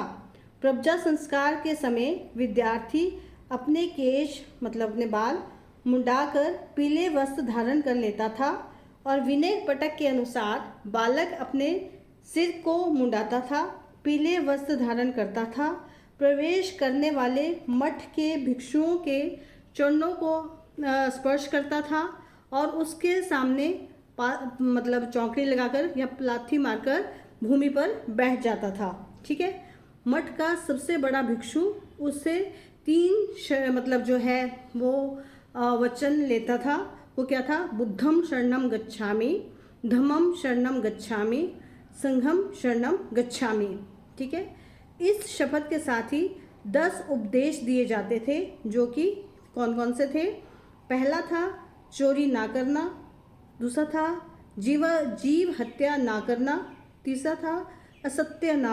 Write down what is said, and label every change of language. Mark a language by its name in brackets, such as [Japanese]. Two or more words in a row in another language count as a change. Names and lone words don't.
[Hindi] प्रवजा संस्कार के समय विद्यार्थी अपने केश, मतलब अपने बाल मुंडाकर पीले वस्त्र धारण कर लेता था, और विनय पटक के अनुसार बालक अपने सिर को मुंडाता था, पीले वस्त्र धारण करता था, प्रवेश करने वाले मठ के भिक्षुओं के चरणों को स्पर्श करता था, और उसके सामने मतलब चौकड़ी लगाकर या लाठी मारकर भूमि पर बैठ जाता था। ठीक है, मठ का सबसे बड़ा भिक्षु उससे 3 मतलब जो है वो वचन लेता था। वो क्या था? [Pali] बुद्धम शरणम गच्छामि, धम्मम शरणम गच्छामि, संघम शरणम गच्छामि। [Hindi] ठीक है, इस शपथ के साथ ही 10 उपदेश दिए जाते थे, जो कि कौन कौन से थे? पहला था चोरी ना करना, दूसरा था जीव हत्या ना करना, तीसरा था असत्य ना